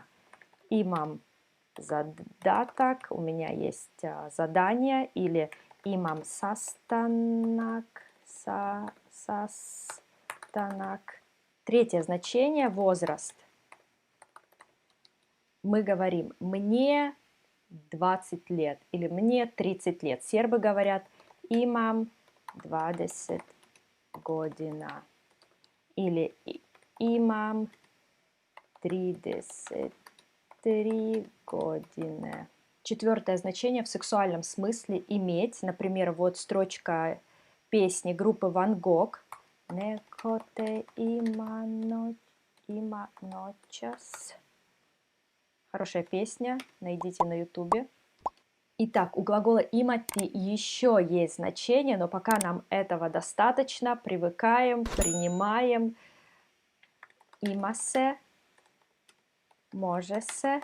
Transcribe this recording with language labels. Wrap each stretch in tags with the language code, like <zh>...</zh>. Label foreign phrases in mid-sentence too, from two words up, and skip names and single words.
<sr>Имам задаток,</sr> <ru>у меня есть задание,</ru> <sr>или имам састанак, састанак.</sr> <ru>Третье значение – возраст. Мы говорим «мне 20 лет» или «мне 30 лет». Сербы говорят</ru> <sr>«имам 20 година»</sr> <ru>или</ru> <sr>«имам 33 godine».</sr> <ru>Четвертое значение в сексуальном смысле «иметь». Например, вот строчка песни группы Ван Гог.</ru> <sr>«Неко те има ночас».</sr> <ru>Хорошая песня, найдите на ютубе. Итак, у глагола «имати» еще есть значение, но пока нам этого достаточно. Привыкаем, принимаем.</ru> <sr>Имасе, можесе.</sr>